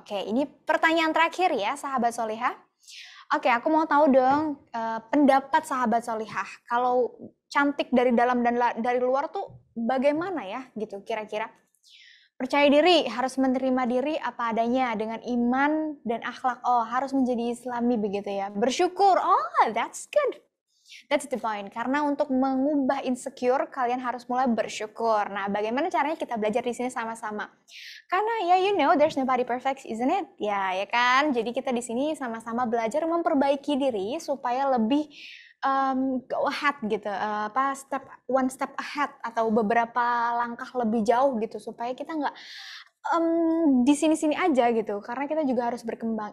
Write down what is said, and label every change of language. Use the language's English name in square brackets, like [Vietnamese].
[Indonesian] Oke, ini pertanyaan terakhir ya, sahabat soleha. Oke, aku mau tahu dong pendapat sahabat solihah. Kalau cantik dari dalam dan dari luar tuh bagaimana ya gitu kira-kira? Percaya diri, harus menerima diri apa adanya dengan iman dan akhlak. Oh, harus menjadi islami begitu ya. Bersyukur, [English] oh that's good. That's the point. [Indonesian] Karena untuk mengubah insecure, kalian harus mulai bersyukur. Nah, bagaimana caranya kita belajar di sini sama-sama? Karena ya [English] you know, there's nobody perfect, isn't it? [Indonesian] Ya kan? Jadi kita di sini sama-sama belajar memperbaiki diri supaya lebih [English] go ahead [Indonesian] gitu, [English] one step ahead [Indonesian] atau beberapa langkah lebih jauh gitu supaya kita nggak di sini-sini aja gitu, karena kita juga harus berkembang.